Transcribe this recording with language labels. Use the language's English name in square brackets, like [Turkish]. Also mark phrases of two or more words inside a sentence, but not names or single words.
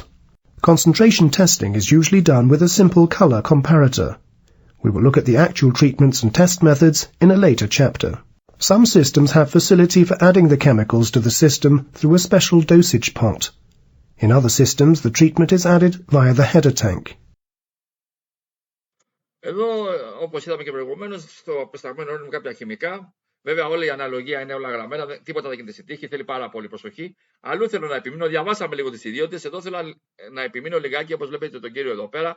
[English] Concentration testing is usually done with a simple color comparator. We will look at the actual treatments and test methods in a later chapter. Some systems have facility for adding the chemicals to the system through a special dosage pot. In other systems, the treatment is added via the header tank. [Greek] Εδώ, όπως είδαμε και προηγουμένως, στο προσταγμένο είναι κάποια χημικά. Βέβαια, όλη η αναλογία είναι όλα γραμμένα, τίποτα δεν γίνεται στη τύχη, θέλει πάρα πολύ προσοχή. Αλλού θέλω να επιμείνω, διαβάσαμε λίγο τις ιδιότητες. Εδώ θέλω να επιμείνω λιγάκι, όπως βλέπετε τον κύριο εδώ πέρα.